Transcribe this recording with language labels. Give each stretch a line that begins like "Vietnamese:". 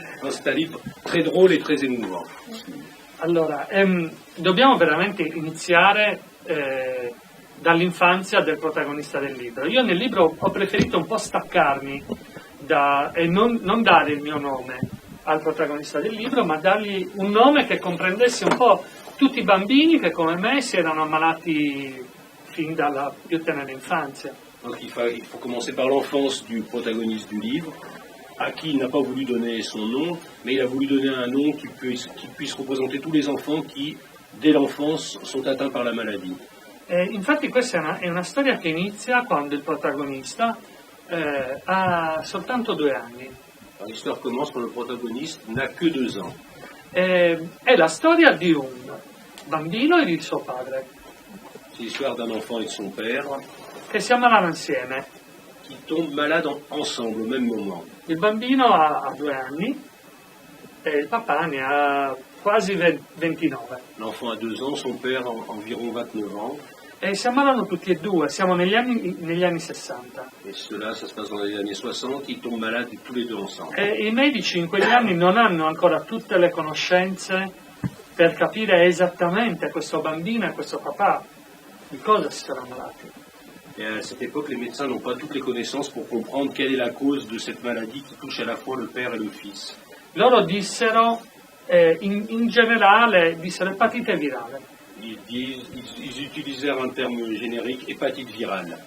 French: C'est un livre très drôle et très émouvant.
Italian: Allora, dobbiamo veramente iniziare dall'infanzia del protagonista del libro. Io nel libro ho preferito un po' staccarmi e non dare il mio nome al protagonista del libro, ma dargli un nome che comprendesse un po' tutti i bambini che come me si erano ammalati fin dalla più tenera infanzia.
French: Donc il faut commencer par l'enfance du protagoniste du livre, à qui il n'a pas voulu donner son nom, mais il a voulu donner un nom qui puisse représenter tous les enfants qui, dès l'enfance, sont atteints par la maladie.
Italian: Infatti questa è una storia che inizia quando il protagonista ha soltanto 2 anni.
French: L'histoire commence quand le protagoniste n'a que 2 ans.
Italian: È la storia di un bambino e di suo padre.
French: C'est l'histoire d'un enfant et de son père
Italian: che si ammalano insieme.
French: qui tombent malades ensemble au même moment.
Italian: Il bambino ha 2 anni e il papà ne ha quasi 29.
French: L'enfant a 2 ans, son père environ 29 ans.
Italian: E si ammalano tutti e due, siamo negli anni 60.
French: Et cela, ça se passe dans les années 60, ils tombent malades tous les deux ensemble.
Italian: E i medici in quegli anni non hanno ancora tutte le conoscenze per capire esattamente questo bambino e questo papà di cosa si sono ammalati.
French: Et à cette époque, les médecins n'ont pas toutes les connaissances pour comprendre quelle est la cause de cette maladie qui touche à la fois le père et le fils.
Italian: Loro dissero, in generale, dissero epatite virale.
French: Ils utilisèrent un terme générique, hépatite virale.